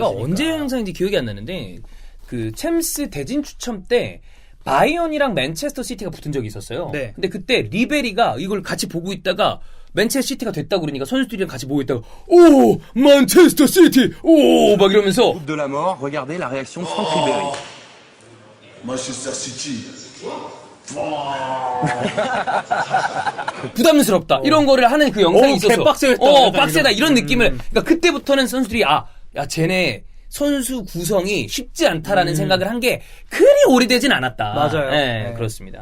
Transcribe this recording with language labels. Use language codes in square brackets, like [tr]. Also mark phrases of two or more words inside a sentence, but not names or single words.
[ko] 제가 언제 영상인지 기억이 안 나는데 그 챔스 대진 추첨 때 바이언이랑 맨체스터 시티가 붙은 적이 있었어요. 근데 그때 리베리가 이걸 같이 보고 있다가 맨체스터 시티가 됐다고 그러니까 선수들이랑 같이 보고 있다가 오! 맨체스터 시티! 오! 막 이러면서 [fr] de la mort, regardez la réaction de Franck Ribéry. Manchester City. [ko] 부담스럽다. 이런 거를 하는 그 영상이 있었어. 개빡세다. 빡세다. 이런 느낌을. 그러니까 그때부터는 선수들이 야, 쟤네 선수 구성이 쉽지 않다라는 생각을 한 게 그리 오래되진 않았다. 맞아요. 네, 그렇습니다.